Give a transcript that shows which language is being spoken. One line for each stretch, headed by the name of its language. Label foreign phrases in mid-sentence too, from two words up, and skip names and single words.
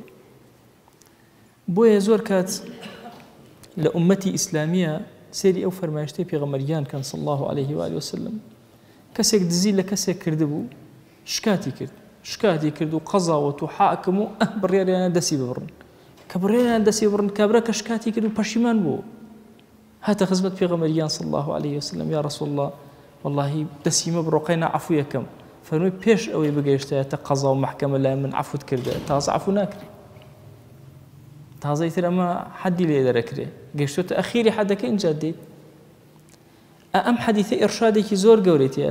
Central Kurdish: بۆیە زۆر کات لە ئومەتی ئیسلامیە سێری ئەو فەرمایشتەی پێغەمبەریان کەن
Arabic: صلی الله عليه و آله وسلم
Central Kurdish: کەسێک دزی لە کەسێک کردبوو شکاتی کرد و قەزاوەت و حاکم و بڕیاریان دەسی ببڕن کە بڕیاریان دەسی بڕن کابرا کە شکاتی کرد و پەشیمان بوو هاتە خزمەت پێغەمبەریان
Arabic: صلی الله عليه وسلم یا رسول الله والله
Central Kurdish: دەسیمە بڕۆقەینا عەفو یەکەم فەرمووی پێش ئەوەی بگەیشتایەتە قەزا و محکەمە لای من عەفوت کردە تازە عەفو ناکرێ تازەیتر ئەمە حەدی لێ دەرەکرێ گەیشتۆتە ئەخیری حەدەکە اینجا دێت. ئەم حەدیثە ئێرشادێکی زۆر گەورەیە.